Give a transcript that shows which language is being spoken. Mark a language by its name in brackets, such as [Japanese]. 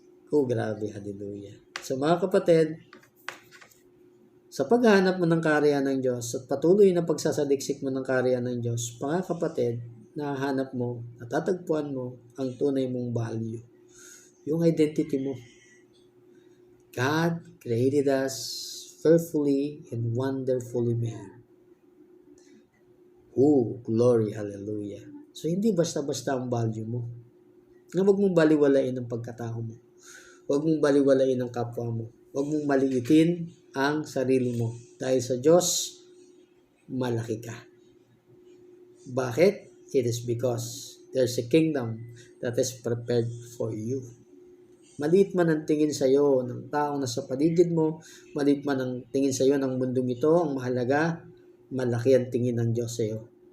[Filipino] Oh, grabe, hallelujah. So mga kapatid, sa paghahanap mo ng kaharian ng Diyos at patuloy na pagsasaliksik mo ng kaharian ng Diyos, mga kapatid, nahanap mo, natatagpuan mo ang tunay mong value. Yung identity mo. [English] God created us fearfully and wonderfully made. Oh, glory, hallelujah. [Filipino] So, hindi basta-basta ang value mo. Nga huwag mong baliwalain ang pagkatao mo. Huwag mong baliwalain ang kapwa mo. Huwag mong maliitin ang sarili mo. Dahil sa Diyos, malaki ka. Bakit? [English] It is because there's a kingdom that is prepared for you. [Filipino] Maliit man ang tingin sa iyo ng taong nasa paligid mo, maliit man ang tingin sa iyo ng mundong ito, ang mahalaga, malaki ang tingin ng Diyos sa iyo.